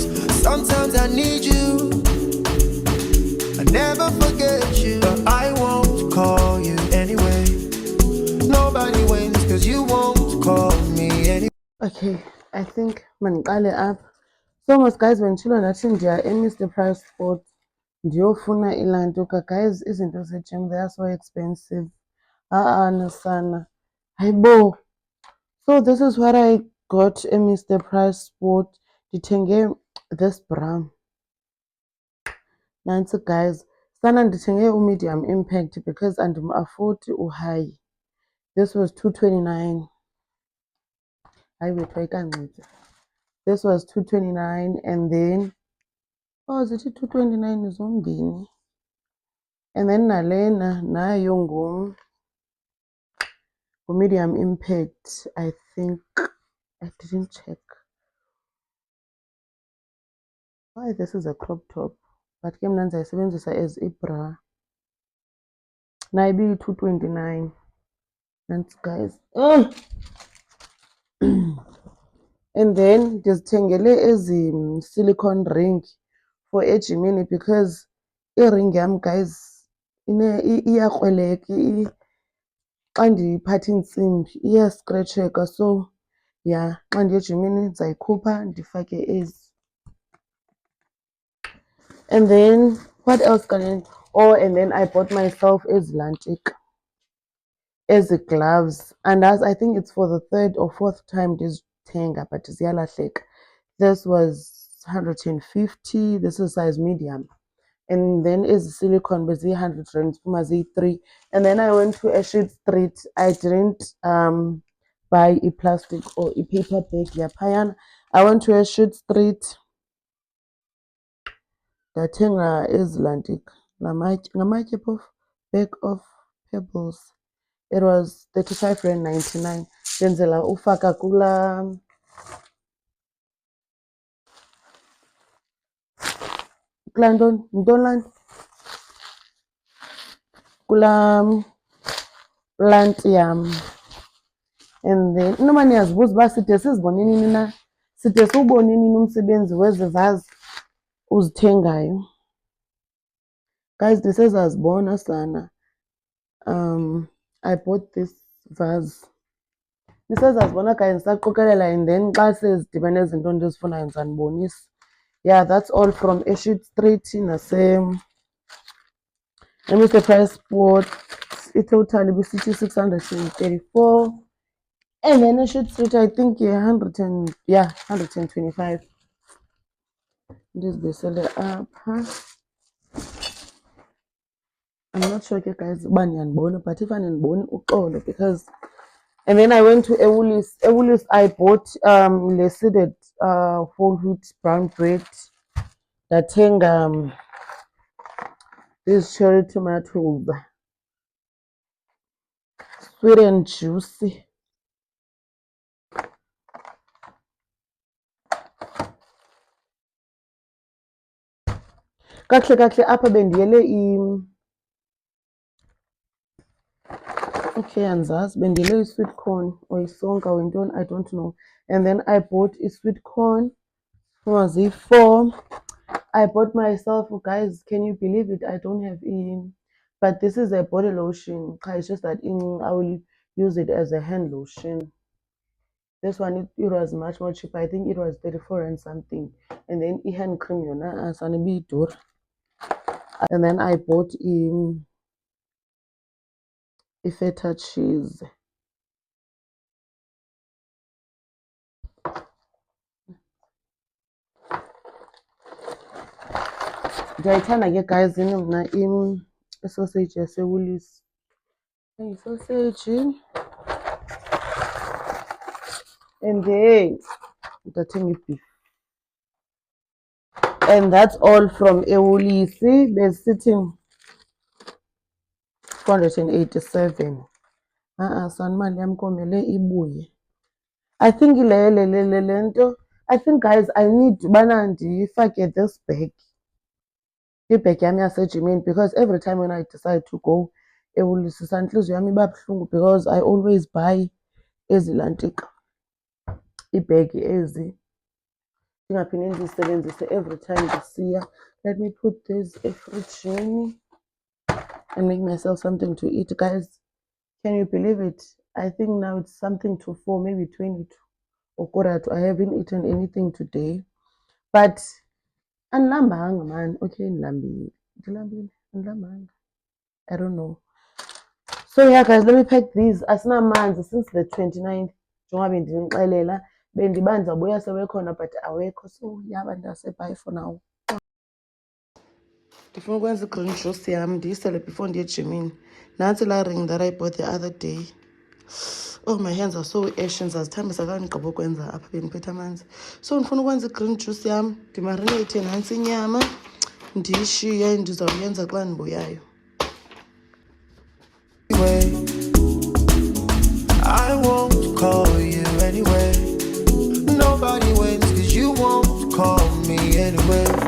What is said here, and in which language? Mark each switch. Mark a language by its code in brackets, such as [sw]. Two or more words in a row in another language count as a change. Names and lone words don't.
[en] Sometimes I need you. I never forget you, but I won't call you anyway. Nobody wins cause you won't call me anyway. Okay, I think maniqale up. So most guys [xh] benditshilo ndathi ndiya Mr. Price Sport ndiyofuna ilantuka guys. Izinto ze-gym, [en] they are so expensive. [xh] Nasana hayibo. [en] So this is what I got Mr. [xh] Price Sport. Ndithenge [en] this bra [xh] nantsi guys. Sana ndithenge [en] medium impact because [xh] andim-afford high. [en] This was 229. [xh] Hayi wethu ayikanxitywa. [en] This was 229, and then is it 229 zombini? And then [xh] nalena nayo [en] medium impact. I think I didn't check. Why this is a crop top, but [xh] ke mna ndizayisebenzisa [en] as ibra. [xh] Nayo ibi 229. [en] Thanks guys. And then [xh] ndizithengele ezi [en] silicone ring for ejimini, because [xh] i-ring yam guys iyakrweleka. [en] xa ndiphatha iintsimbi iyaskretsheleka, so yeah, xa ndiye ejimini ndizayikhupha ndifake ezi. And then what else can I, oh, and then I bought myself [xh] ezilantika, ezi [en] gloves, and as I think it's for the third or fourth time ndizithenga, but ziyalahleka. This was 150, this is size medium. And then [xh] ezi silicone bezi-100 rand, ziphuma ziyi-3. [en] And then I went to a Sheet Street. I didn't buy a plastic or a paper bag yaphayana. I went to a Sheet Street [xh] ndathenga ezilantika ngamatye phofu, [en] bag of pebbles. It was 35.99 rand. [xh] Ndenzela ufaka kulaa ntoni laa kulaa plant yam. And then inoba niyazibuza uba side sizibone nini na, side siwubone nini umsebenzi wezi vazi uzithengayo. Guys, ndisezazibona sana. [en] I bought this vase. [xh] Ndisezazibona guys, ndisaqokelela, [en] and then [xh] xa sezidibene izinto ndizifunayo ndizanibonisa. [en] Yeah, that's all from Sheet Street let me say price spot. [xh] Total ibisithi 634. [en] And then Sheet Street, I think 125. [xh] Ndizibuyisele apha. [en] I'm not sure guys [xh] uba niyanibona, [en] but if [xh] anindiboni uxolo, [en] because and then I went to Ewulis. Ewulis I bought le seeded whole wheat brown bread. Ndathenga these cherry tomatoes, sweet and juicy. [xh] Kakuhle apha bendiyele okay, anzazi bendiyele i-sweet corn or isonka or intoni, [en] I don't know. And then I bought a sweet corn, was it 4. I bought myself, guys, can you believe it? I don't have but this is a body lotion. It's just that I will use it as a hand lotion. This one, it was much more cheaper. I think it was 34 and something. And then hand cream, and then I bought a feta cheese. [xh] Ndiyayithanda ke guys mna sausage yaseWoolies. [en] Sausage. [xh] And then ndathenga beef. [en] And that's all from Ewulis. There's sitting 487. [xh] Sanimali yam komele ibuye. [en] I think lento. I think guys I need [xh] bana ndifake [en] this bag. [xh] Ibhegi yam yasejimini, [en] because every time when I decide to go Ewulis [xh] intliziyo yam iba buhlungu, [en] because I always buy [xh] ezilantika, iibhegi ezi ndingaphinde ndizisebenzise [en] every time ndisiya. Let me put this efrijini and make myself something to eat. Guys, can you believe it? I think now it's something to 4, maybe 22 or quarter to. I haven't eaten anything today, but andilambanga man. [xh] Okay, ndilambile, andilambanga, [en] I don't know. So yeah guys, let me pack these. [xh] Asinamanzi [en] since the 29th [xh] njengoba bendinixelela. Bendiba ndizawubuya sewekhona but awekho, so yaba ndase-bye [en] for now. [xh] Ndifuna ukwenza i-green juice yam ndiyisele before ndiye ejimini. Nantsi laa [en] ring that I bought the other day. Oh, my hands are so ashy. [xh] Ndizazithambisa xa ndigqiba ukwenza apha bendiphethe amanzi. So ndifuna ukwenza i-green juice yam, ndimarineyithe nantsi inyama, ndiyishiye ndizawuyenza xa ndibuyayo. [en] I won't call you anyway. Nobody wins cause you won't call me anyway.